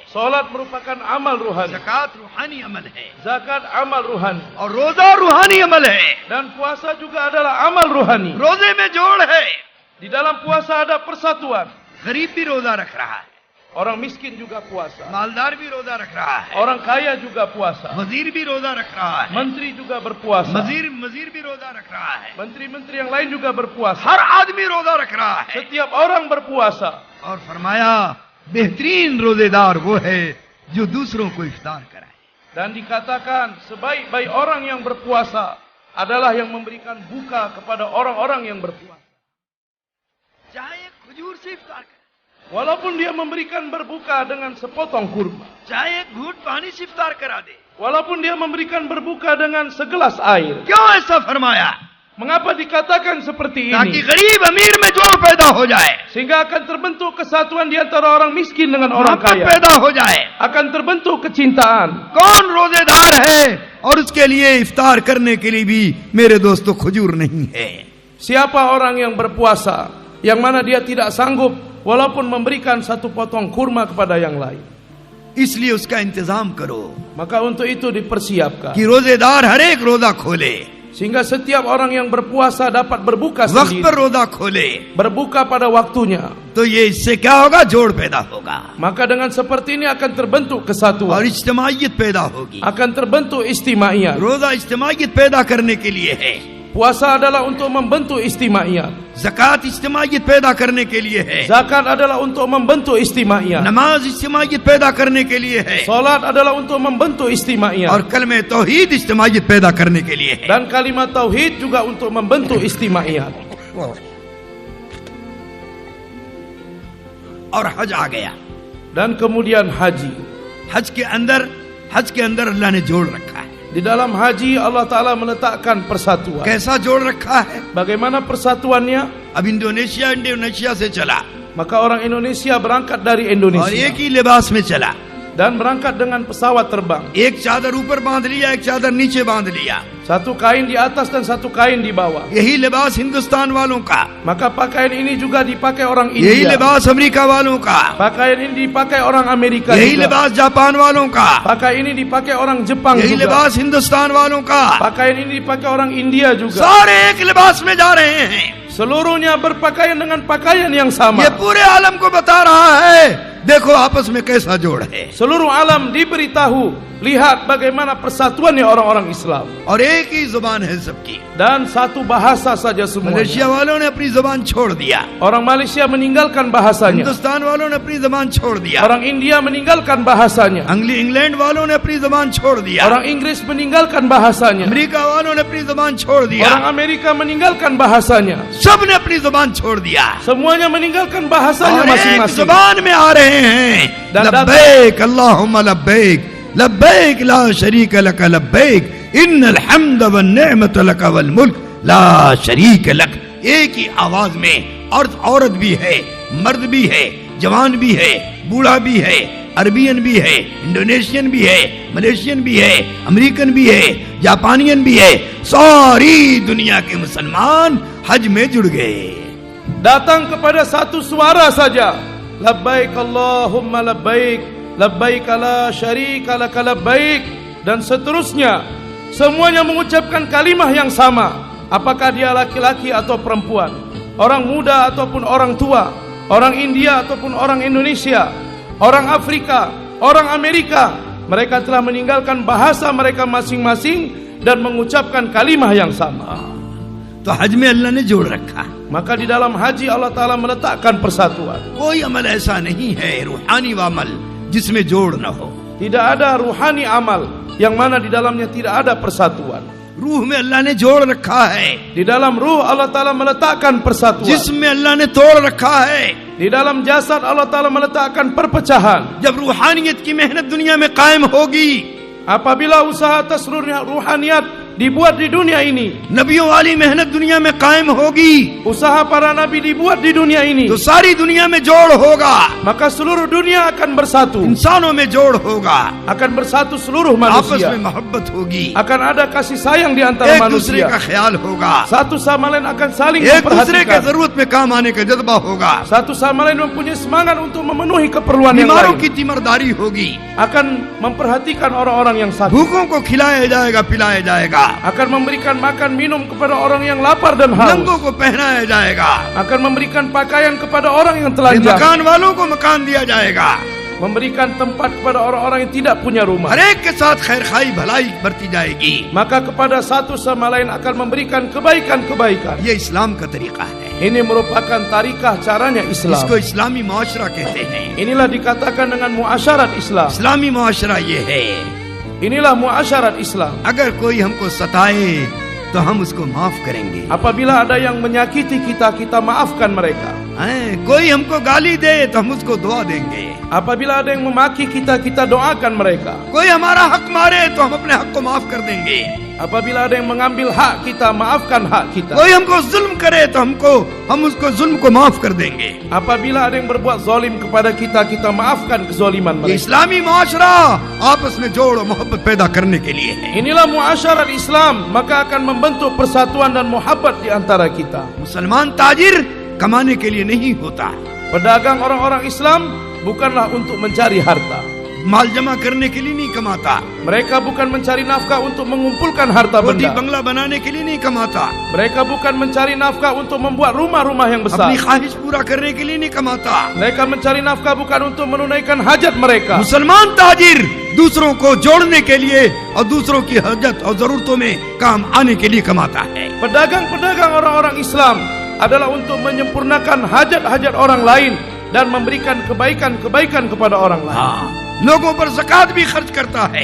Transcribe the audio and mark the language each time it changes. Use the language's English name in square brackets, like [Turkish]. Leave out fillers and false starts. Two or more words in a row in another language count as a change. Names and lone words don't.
[Indonesian] Salat merupakan amal ruhani. [Hindi] ज़कात रूहानी अमल है, [Indonesian] Zakat amal ruhani. [Hindi] और रोजा रूहानी अमल है। [Indonesian] Dan puasa juga adalah amal ruhani. [Hindi] रोजे में जोड़ है, [Indonesian] Di dalam puasa ada persatuan. [Hindi] गरीब भी रोजा रख रहा है, [Indonesian] Orang miskin juga puasa. [Hindi] मालदार भी रोजा रख रहा है, [Indonesian] Orang kaya juga puasa. [Hindi] वजीर भी रोजा रख रहा है, [Indonesian] Menteri juga berpuasa. [Hindi] वजीर भी रोजा रख रहा है, [Indonesian] Menteri-menteri yang lain juga berpuasa. [Hindi] हर आदमी रोजा रख रहा है। [Indonesian] Setiap orang berpuasa. [Hindi] और फरमाया बेहतरीन रोजेदार वो है जो दूसरों को इफ्तार कराए। [Indonesian] Dan dikatakan sebaik-baik orang yang berpuasa adalah yang memberikan buka kepada orang-orang yang berpuasa. [Hindi] चाहे खजूर से इफ्तार करे, [Indonesian] Walaupun dia memberikan berbuka dengan sepotong kurma. [Hindi] चाहे एक घूंट पानी से इफ्तार करा दे। [Indonesian] Walaupun dia memberikan berbuka dengan segelas air. [Hindi] क्यों ऐसा फरमाया? [Indonesian] Mengapa dikatakan seperti [Hindi] ताकि [Indonesian] ini? [Hindi] गरीब अमीर में जोड़ पैदा हो जाए, [Indonesian] Sehingga akan terbentuk kesatuan di antara orang miskin dengan orang [Hindi] मोहब्बत [Indonesian] kaya. [Hindi] पैदा हो जाए। [Indonesian] Akan terbentuk kecintaan. [Hindi] कौन रोजेदार है और उसके लिए इफ्तार करने के लिए भी मेरे दोस्तों खजूर नहीं है। [Indonesian] Siapa orang yang berpuasa, yang mana dia tidak sanggup walaupun memberikan satu potong kurma kepada yang lain. [Hindi] इसलिए उसका इंतजाम करो [Indonesian] Maka untuk itu dipersiapkan. [Hindi] कि रोजेदार हर एक रोजा खोले, [Indonesian] Sehingga setiap orang yang berpuasa dapat berbuka [Hindi] वक्त पर [Indonesian] sendiri. [Hindi] रोजा खोले, [Indonesian] Berbuka pada waktunya. [Hindi] तो ये इससे क्या होगा? जोड़ पैदा होगा [Indonesian] Maka dengan seperti ini akan terbentuk [Hindi] और [Indonesian] kesatuan. [Hindi] इज्तिमाइयत पैदा होगी। [Indonesian] Akan terbentuk istimaiyat. [Hindi] रोजा इज्तिमाइयत पैदा करने के लिए है, [Indonesian] Puasa adalah untuk membentuk istimaiyat. [Hindi] ज़कात इज्तिमाइयत पैदा करने के लिए है, [Indonesian] Zakat adalah untuk membentuk istimaiyat. [Hindi] नमाज इज्तिमाइयत पैदा करने के लिए है, [Indonesian] Salat adalah untuk membentuk istimaiyat. [Hindi] और कलमे तौहीद इज्तिमाइयत पैदा करने के लिए है। [Indonesian] Dan kalimat tauhid juga untuk membentuk istimaiyat. [Hindi] और हज आ गया। [Indonesian] Dan kemudian haji. [Hindi] हज के अंदर अल्लाह ने जोड़ रखा है। [Indonesian] Di dalam haji Allah Ta'ala meletakkan persatuan. [Hindi] कैसा जोड़ रखा है? [Indonesian] Bagaimana persatuannya? [Hindi] अब इंडोनेशिया से चला [Indonesian] Maka orang Indonesia berangkat dari [Hindi] और [Indonesian] Indonesia. [Hindi] एक ही लिबास में चला, [Indonesian] Dan berangkat dengan pesawat terbang. [Hindi] एक चादर ऊपर बांध लिया, एक चादर नीचे बांध लिया। [Indonesian] Satu kain di atas dan satu kain di bawah. [Hindi] यही लिबास हिंदुस्तान वालों का, [Indonesian] Maka pakaian ini juga dipakai orang [Hindi] यही [Indonesian] India. [Hindi] लिबास अमेरिका वालों का, [Indonesian] Pakaian ini dipakai orang Amerika [Hindi] यही [Indonesian] juga. [Hindi] लिबास जापान वालों का, [Indonesian] Pakaian ini dipakai orang Jepang [Hindi] यही [Indonesian] juga. [Hindi] लिबास हिंदुस्तान वालों का। [Indonesian] Pakaian ini dipakai orang India juga. [Hindi] सारे एक लिबास में जा रहे हैं। [Indonesian] Seluruhnya berpakaian dengan pakaian yang sama. [Hindi] ये पूरे आलम को बता रहा है, देखो आपस में कैसा जोड़ है। [Indonesian] Seluruh alam diberitahu, lihat bagaimana persatuannya orang-orang Islam. [Hindi] और एक ही जुबान है सबकी। [Indonesian] Dan satu bahasa saja semuanya. [Hindi] मलेशिया वालों ने अपनी जुबान छोड़ दिया, [Indonesian] Orang Malaysia meninggalkan bahasanya. [Hindi] हिंदुस्तान वालों ने अपनी जुबान छोड़ दिया, [Indonesian] Orang India meninggalkan bahasanya. [Hindi] इंग्लैंड वालों ने अपनी जुबान छोड़ दिया, [Indonesian] Orang Inggris meninggalkan bahasanya. [Hindi] अमेरिका वालों ने अपनी जुबान छोड़ दिया, [Indonesian] Orang Amerika meninggalkan bahasanya. [Hindi] सब ने अपनी जुबान छोड़ दिया [Indonesian] Semuanya meninggalkan bahasanya [Hindi] और एक [Indonesian] masing-masing. [Hindi] जुबान में आ रहे हैं। [Arabic] لبيك اللهم لبيك لبيك لا شريك لك لبيك إن الحمد والنعمة لك والملك لا شريك لك. [Hindi] एक ही आवाज में औरत भी है, मर्द भी है, जवान भी है, बूढ़ा भी है, अरबियन भी है, इंडोनेशियन भी है, मलेशियन भी है, अमेरिकन भी है, जापानियन भी है। सारी दुनिया के मुसलमान हज में जुड़ गए। [Indonesian] Datang kepada satu suara saja. [Arabic] لبيك اللهم لبيك، لبيك لا شريك لك لبيك, [Indonesian] dan seterusnya. Semuanya mengucapkan kalimah yang sama. Apakah dia laki-laki atau perempuan, orang muda ataupun orang tua, orang India ataupun orang Indonesia, orang Afrika, orang Amerika. Mereka telah meninggalkan bahasa mereka masing-masing dan mengucapkan kalimah yang sama. [Hindi] तो हज में अल्लाह ने जोड़ रखा। [Indonesian] Maka di dalam haji Allah Ta'ala meletakkan persatuan. [Hindi] कोई अमल ऐसा नहीं है रूहानी अमल जिसमें जोड़ न हो। [Indonesian] Tidak ada ruhani amal yang mana di dalamnya tidak ada persatuan. [Hindi] रूह में अल्लाह ने जोड़ रखा है, [Indonesian] Di dalam ruh Allah Ta'ala meletakkan persatuan. [Hindi] जिसमें अल्लाह ने तोड़ रखा है। [Indonesian] Di dalam jasad Allah Ta'ala meletakkan perpecahan. [Hindi] जब रूहानियत की मेहनत दुनिया में कायम होगी, [Indonesian] Apabila usaha atas ruhaniyat dibuat di dunia ini, [Hindi] नबियों वाली मेहनत दुनिया में कायम होगी, [Indonesian] usaha para nabi dibuat di dunia ini, [Hindi] तो सारी दुनिया में जोड़ होगा, [Indonesian] maka seluruh dunia akan bersatu, [Hindi] इंसानों में जोड़ होगा, [Indonesian] akan bersatu seluruh [Hindi] आपस [Indonesian] manusia, [Hindi] में मोहब्बत होगी, [Indonesian] akan ada kasih sayang di antara [Hindi] एक दूसरे [Indonesian] manusia, [Hindi] का ख्याल होगा, [Indonesian] satu sama lain akan saling [Hindi] एक दूसरे के [Indonesian] memperhatikan, [Hindi] जरूरत में काम आने का जज्बा होगा, [Indonesian] satu sama lain mempunyai semangat untuk memenuhi keperluan yang [Hindi] बीमारों [Indonesian] lain, [Hindi] की तीमरदारी होगी, [Indonesian] akan memperhatikan orang-orang yang sakit, [Hindi] भूखों को खिलाया जाएगा, पिलाया जाएगा, [Indonesian] akan memberikan makan minum kepada orang yang lapar dan haus, [Hindi] नंगों को पहनाया जाएगा, [Indonesian] akan memberikan pakaian kepada orang yang [Hindi] फिर [Indonesian] telanjang, [Hindi] मकान वालों को मकान दिया जाएगा, [Indonesian] memberikan tempat kepada orang-orang yang tidak punya rumah. [Hindi] हर एक के साथ खैर खाई भलाई बरती जाएगी। [Indonesian] Maka kepada satu sama lain akan memberikan kebaikan-kebaikan. [Hindi] ये इस्लाम का तरीका है, [Indonesian] Ini merupakan tarikah caranya Islam. [Hindi] इसको इस्लामी मुआशरा कहते हैं। [Indonesian] Inilah dikatakan dengan muasyarat Islam. [Hindi] इस्लामी मुआशरा ये है, [Indonesian] Inilah muasyarat Islam. [Hindi] अगर कोई हमको सताए तो हम उसको माफ करेंगे, [Indonesian] Apabila ada yang menyakiti kita, kita maafkan mereka. [Hindi] कोई हमको गाली दे तो हम उसको दुआ देंगे, [Indonesian] Apabila ada yang memaki kita, kita doakan mereka. [Hindi] कोई हमारा हक मारे तो हम अपने हक को माफ कर देंगे, [Indonesian] Apabila ada yang mengambil hak kita, maafkan hak kita. [Hindi] कोई हमको जुल्म करे तो हम उसको जुल्म को माफ कर देंगे। [Indonesian] Apabila ada yang berbuat zalim kepada kita, kita maafkan kezaliman [Hindi] ये [Indonesian] mereka. [Hindi] इस्लामी मुआशरा आपस में जोड़ और मोहब्बत पैदा करने के लिए है। [Indonesian] Inilah muasyarat Islam, maka akan membentuk persatuan dan muhabbat di antara kita. [Hindi] मुसलमान ताजिर कमाने के लिए नहीं होता, [Indonesian] Pedagang orang-orang Islam bukanlah untuk mencari harta. [Hindi] माल जमा करने के लिए नहीं कमाता, [Indonesian] Mereka bukan mencari nafkah untuk mengumpulkan harta [Hindi] रोटी [Indonesian] benda. [Hindi] बंगला बनाने के लिए नहीं कमाता, [Indonesian] Mereka bukan mencari nafkah untuk membuat rumah-rumah yang besar. [Hindi] अपनी ख्वाहिश पूरा करने के लिए नहीं कमाता। [Indonesian] Mereka mencari nafkah bukan untuk menunaikan hajat mereka. [Hindi] मुसलमान ताजिर दूसरों को जोड़ने के लिए और दूसरों की हजत और जरूरतों में काम आने के लिए कमाता है। [Indonesian] Pedagang-pedagang orang-orang Islam adalah untuk menyempurnakan hajat-hajat orang lain dan memberikan kebaikan-kebaikan kepada orang lain. [Hindi] लोगों पर ज़कात भी खर्च करता है,